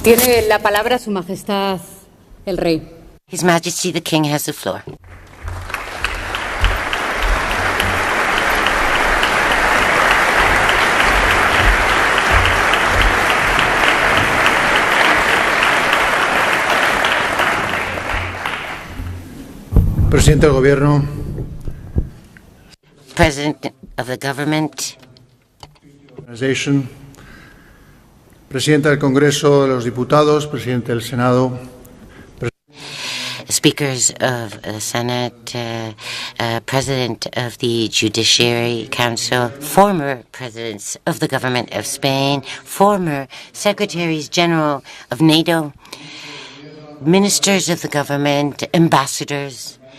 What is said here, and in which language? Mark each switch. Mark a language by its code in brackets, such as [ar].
[es] Tiene la palabra Su Majestad el Rey. [en] His Majesty the King has the floor. [es] Presidente del Gobierno. [en] President of the Government. [es] Presidenta del Congreso de los Diputados, Presidente del Senado. [en] Speakers of the Senate, President of the Judiciary Council, former Presidents of the Government of Spain, former Secretaries General of NATO, Ministers of the Government, Ambassadors,